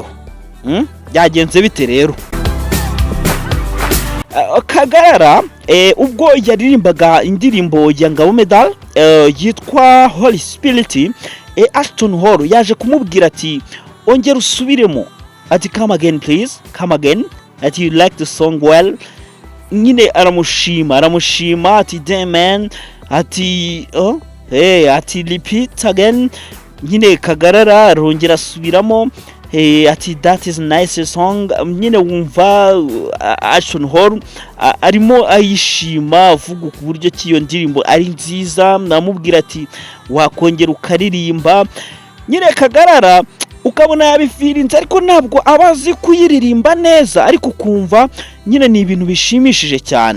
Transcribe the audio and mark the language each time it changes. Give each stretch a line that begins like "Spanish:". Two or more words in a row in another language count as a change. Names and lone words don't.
Kinyarwanda: Byagenze bite rero? Kagarara ubwo yaririmbaga indirimbo ya Ngabo Meddy yitwa Holy Spirit, Ashton Hall yaje kumubwira ati ongera usubiremo, ati
English: come again please, come again,
Kinyarwanda: ati
English: you like the song well.
Kinyarwanda: Nyine aramushima ati
English: damn man,
Kinyarwanda: ati ati
English: repeat again.
Kinyarwanda: Nyine Kagarara arongera asubiramo, ati
English: that is nice song.
Kinyarwanda: Nyine wumva Ashton Hall arimo ayishima, avuga ku buryo kiyo ndirimbo ari nziza, namubwira ati wakongera ukaririmba. Nyine Kagarara ukabona yabifirinze, ariko ntabwo abazi kuyiririmba neza, ariko kumva nyine ni ibintu bishimishije cyane.